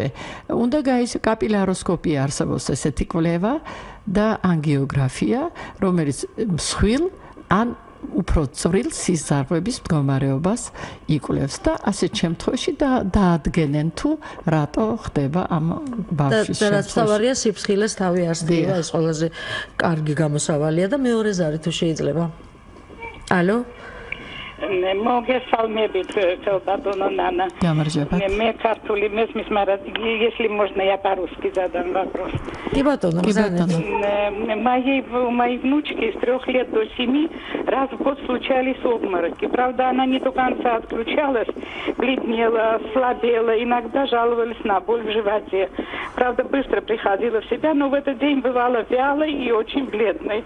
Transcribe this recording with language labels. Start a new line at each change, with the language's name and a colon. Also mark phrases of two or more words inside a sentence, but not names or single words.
Georgian: უნდა კაპილაროსკოპია არსებობს ესეთი კვლევა და ანგიოგრაფია, რომელიც მსხვილ ან უფრო წვრილ სიზარღვების მდგომარეობას იკვლევს და ასეთ შემთხვევაში დაადგენენ თუ რატო ხდება ამ ბავშვის შემთხვევაში. და რაც თავარია სიფრთხილეს თავი არსდება, ეს ყველაზე კარგი გამოსავალია და მეორე ზარი თუ შეიძლება. ალო? მოგესალმებით ბატონო ნანა. გამარჯობა. მე ქართული მესმის, მაგრამ
Russian: если можно я по-русски задам вопрос.
Georgian: კი ბატონო, ბატონო.
Russian: Моей внучки с 3 лет до 7 раз в год случались обмороки. Правда, она не до конца отключалась, бледнела, слабела, иногда жаловались на боль в животе. Правда, быстро приходила в себя, но в этот день бывала вялой и очень бледной.